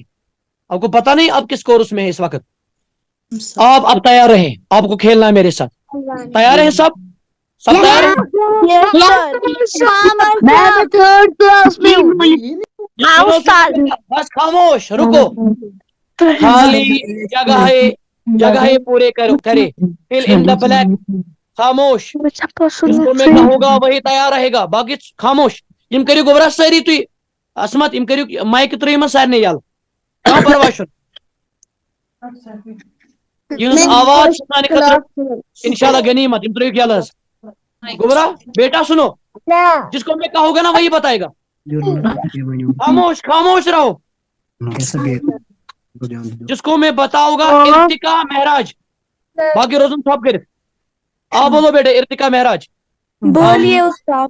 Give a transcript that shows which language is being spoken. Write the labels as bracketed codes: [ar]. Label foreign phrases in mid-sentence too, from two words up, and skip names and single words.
[ur] آپ کو پتا نہیں آپ کس کورس میں ہیں اس وقت. آپ اب تیار رہیں، آپ کو کھیلنا ہے میرے ساتھ. تیار ہیں سب تیار ہیں؟ بس خاموش رکو. خالی جگہ پورے کرے. [en] fill in the blank. [ur] خاموش. جس کو میں کہوں گا وہی تیار رہے گا، باقی خاموش. [ks] یم کریو گوبرا ساری تھی اسمت، یم کریو مائک تریم سارے یل کہاں پرواہ چھُ. یہ آواز سانہ خطر انشاءاللہ غنیمت. یم ترٛٲیِو یل حظ. [ur] گوبرا بیٹا سنو، جس کو میں کہوں گا نا وہی بتائے گا. خاموش رہو. جس کو میں بتاؤں گا ارتقا معراج، باقی روزن سب کرت. آپ بولو بیٹے ارتقا معراج. بولیے استاد.